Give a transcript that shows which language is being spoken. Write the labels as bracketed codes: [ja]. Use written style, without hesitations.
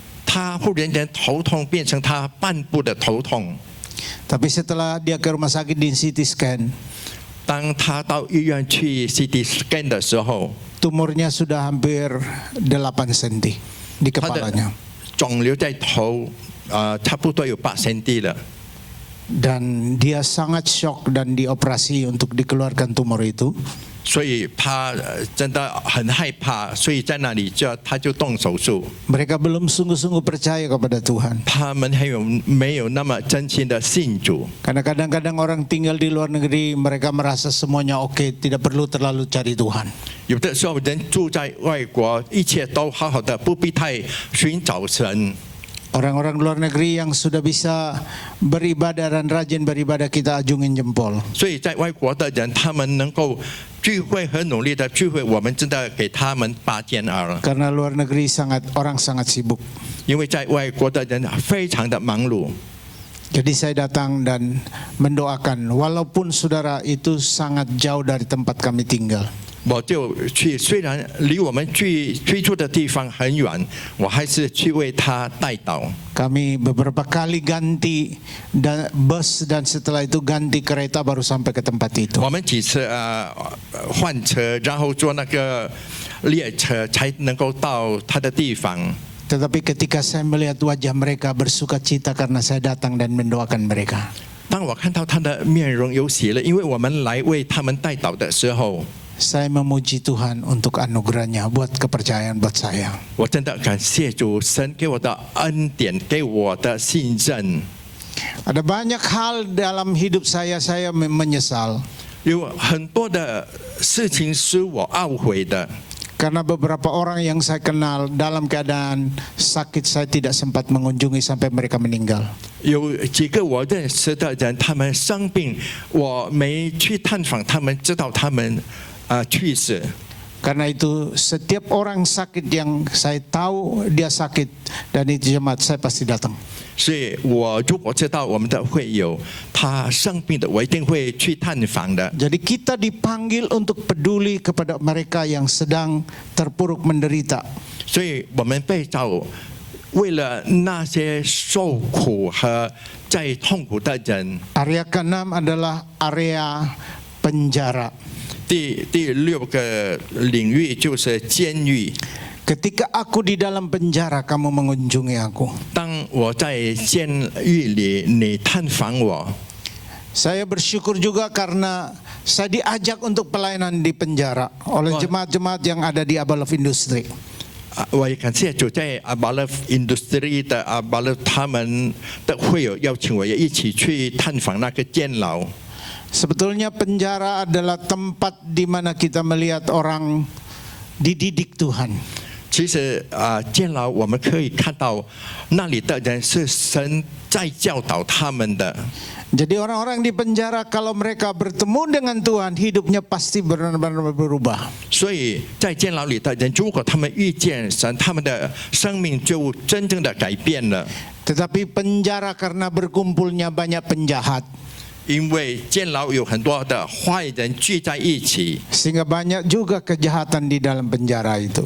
[zh] 他忽然间头痛变成他半部的头痛。 [id] Tapi setelah dia ke rumah sakit di CT scan, [zh] 当他到医院去 CT scan 的时候， [id] tumornya sudah hampir 8 cm di [zh] 他的 [id] kepalanya. [zh] 肿瘤在头，差不多有8 cm 了。 [id] Dan dia sangat shock dan dioperasi untuk dikeluarkan tumor itu. [zh] 所以他真的很害怕，所以在那里他就动手术。 [id] Mereka belum sungguh-sungguh percaya kepada Tuhan. [zh] 他们还有没有那么真心的信主？ [id] Karena kadang-kadang orang tinggal di luar negeri, mereka merasa semuanya oke, tidak perlu terlalu cari Tuhan. [zh] 有的时候人住在外国，一切都好好的，不必太寻找神。 [id] Orang-orang luar negeri yang sudah bisa beribadah dan rajin beribadah, kita ajungin jempol. [zh] 所以在外国的人，他们能够聚会和努力的聚会，我们真的给他们拔尖耳。 [id] Karena luar negeri orang sangat sibuk. [zh] 因为在外国的人非常的忙碌， [id] Jadi saya datang dan mendoakan, walaupun saudara itu sangat jauh dari tempat kami tinggal. [zh] 我就去，虽然离我们居住的地方很远，我还是去为他代祷。 [id] Kami beberapa kali ganti bus dan setelah itu ganti kereta baru sampai ke tempat itu. [zh] 我们几次换车，然后坐那个列车才能够到他的地方。 [id] Tetapi ketika saya melihat wajah mereka bersuka cita karena saya datang dan mendoakan mereka. [zh] 当我看到他的面容有喜乐，因为我们来为他们代祷的时候， [id] Saya memuji Tuhan untuk anugerahnya buat kepercayaan buat saya. [zh] 我真的感谢主，神给我的恩典，给我的信任。 [id] Ada banyak hal dalam hidup saya menyesal. [zh] 有很多的事情是我懊悔的， [id] Karena beberapa orang yang saya kenal dalam keadaan sakit saya tidak sempat mengunjungi sampai mereka meninggal. [zh] 有几个我认识的人，他们生病，我没去探访他们，直到他们去世。 [id] Karena itu setiap orang sakit yang saya tahu dia sakit dan itu jemaat saya pasti datang. [zh] 所以我如果知道我们的会友他生病的，我一定会去探访的。 [id] Jadi kita dipanggil untuk peduli kepada mereka yang sedang terpuruk menderita. [zh] 所以我们被召，为了那些受苦和在痛苦的人。 [id] Area ke-6 adalah area penjara. [zh] 第6个领域就是监狱。 [id] Ketika aku di dalam penjara, kamu mengunjungi aku. [zh] 当我在监狱里，你探访我， [id] Saya bersyukur juga karena saya diajak untuk pelayanan di penjara oleh jemaat-jemaat yang ada di Abalov Industri. [zh] 我也感谢主，在阿巴勒 industry 的阿巴勒他们的会友邀请我也一起去探访那个监牢。 [id] Sebetulnya penjara adalah tempat di mana kita melihat orang dididik Tuhan. [zh] 其实监牢我们可以看到那里的人是神在教导他们的。 [id] Jadi orang-orang di penjara kalau mereka bertemu dengan Tuhan, hidupnya pasti benar-benar berubah. [zh] 所以在监牢里的人，如果他们遇见神，他们的生命就真正的改变了。 [id] Tetapi penjara karena berkumpulnya banyak penjahat, [zh] 因为监牢有很多的坏人聚在一起， [id] sehingga banyak juga kejahatan di dalam penjara itu.